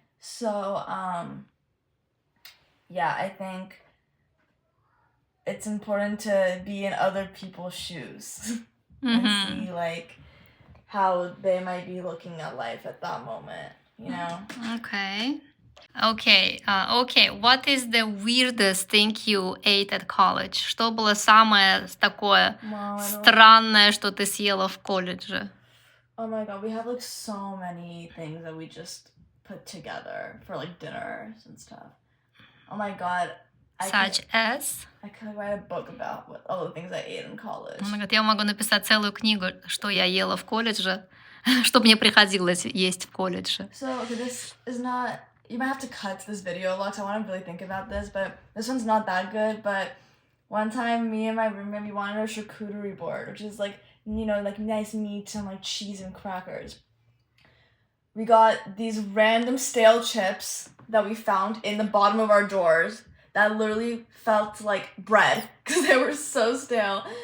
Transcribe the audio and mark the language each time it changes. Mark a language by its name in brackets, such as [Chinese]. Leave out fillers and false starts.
[English] So yeah, I think it's important to be in other people's shoes and see like how they might be looking at life at that moment, you know? Okay. What is the weirdest thing you ate at college? [Russian] Что было самое такое странное, что ты съела в колледже? [English] Oh my god, we have like so many things that we just put together for like dinners and stuff. Oh my god. Such as? I could write a book about all the things I ate in college. Oh my god, [Russian] я могу написать целую книгу, что я ела в колледже, что мне приходилось есть в колледже. [English] So, okay, this is not... You might have to cut this video a lot because I want to really think about this, but this one's not that good. But one time, me and my roommate, we wanted a charcuterie board, which is like, you know, like nice meat and like cheese and crackers. We got these random stale chips that we found in the bottom of our drawers that literally felt like bread because they were so stale.